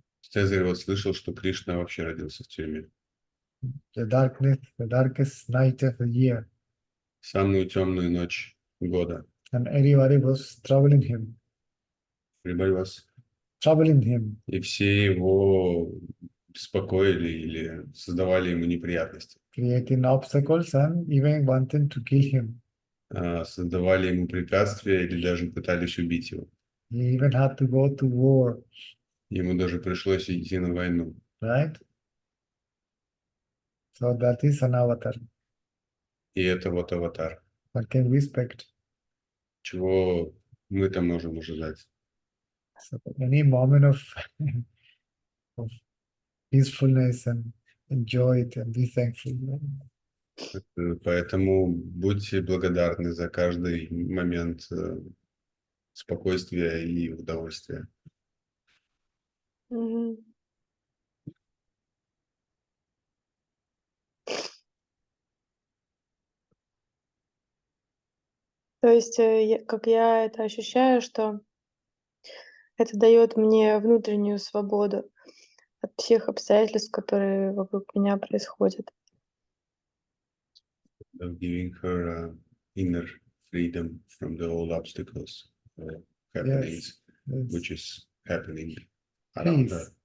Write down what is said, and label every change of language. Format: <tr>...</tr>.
<ru>Цезарь вот слышал, что Кришна вообще родился в тюрьме.</ru> <en>The darkest night of the year.</en> <ru>Самую темную ночь года.</ru> <en>And everybody was troubling him. Everybody was. Troubling him.</en> <ru>И все его беспокоили или создавали ему неприятности.</ru> <en>Creating obstacles and even wanting to kill him.</en> <ru>Создавали ему препятствия или даже пытались убить его.</ru> <en>He even had to go to war.</en> <ru>Ему даже пришлось идти на войну.</ru> <en>Right? So that is an avatar.</en> <ru>И это вот аватар.</ru> <en>What can we expect?</en> <ru>Чего мы-то можем ожидать?</ru> <en>So any moment of peacefulness and enjoy it and be thankful.</en> <ru>Поэтому будьте благодарны за каждый момент спокойствия и удовольствия. Мгм. То есть, как я это ощущаю, что это дает мне внутреннюю свободу от всех обстоятельств, которые вокруг меня происходят.</ru> <en>of giving her inner freedom from the all obstacles, happenings, Yes. which is happening around her.</en>